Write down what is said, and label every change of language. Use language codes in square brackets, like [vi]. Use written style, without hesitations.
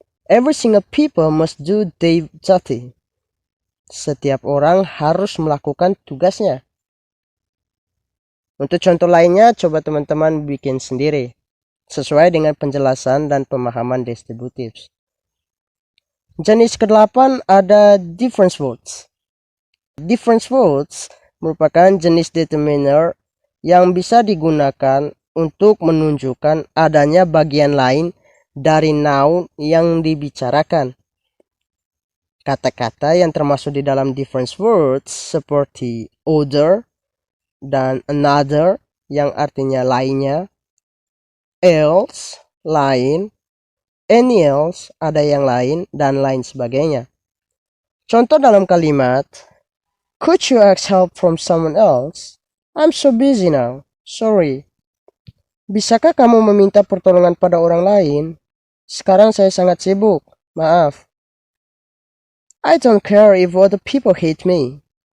[en] Every single people must do their duty. [id] Setiap orang harus melakukan tugasnya. Untuk contoh lainnya, coba teman-teman bikin sendiri. Sesuai dengan penjelasan dan pemahaman distributives. Jenis ke-8 ada difference words. Difference words merupakan jenis determiner yang bisa digunakan untuk menunjukkan adanya bagian lain dari noun yang dibicarakan. Kata-kata yang termasuk di dalam difference words seperti other dan another yang artinya lainnya, else, lain, any else, ada yang lain, dan lain sebagainya. Contoh dalam kalimat, [en] could you ask help from someone else? I'm so busy now. Sorry. [id] Bisakah kamu meminta pertolongan pada orang lain? Sekarang saya sangat sibuk. Maaf. [en] I don't care if other people hate me.